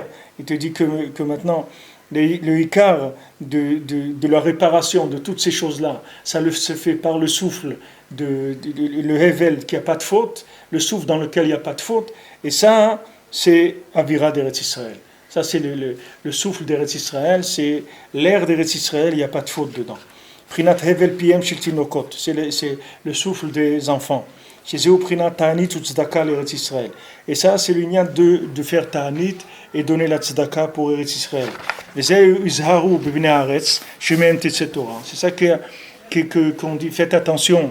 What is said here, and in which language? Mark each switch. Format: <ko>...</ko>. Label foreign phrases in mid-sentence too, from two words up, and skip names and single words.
<fr>Il te dit que maintenant, le ikar de la réparation de toutes ces choses-là, ça se fait par le souffle, le hevel qui n'a pas de faute, le souffle dans lequel il n'y a pas de faute, et ça, c'est</fr> <arc>אוירא דארץ ישראל.</arc> <fr>Ça, c'est le souffle d'Eretz Israël, c'est l'air d'Eretz Israël, il n'y a pas de faute dedans.</fr> <he>פרינת הבל פיהם של תינוקות,</he> <fr>c'est le souffle des enfants. Et ça, c'est l'union de faire ta'anit et donner la tzedaka pour Eretz Israël. C'est ça qu'on dit, faites attention.</fr>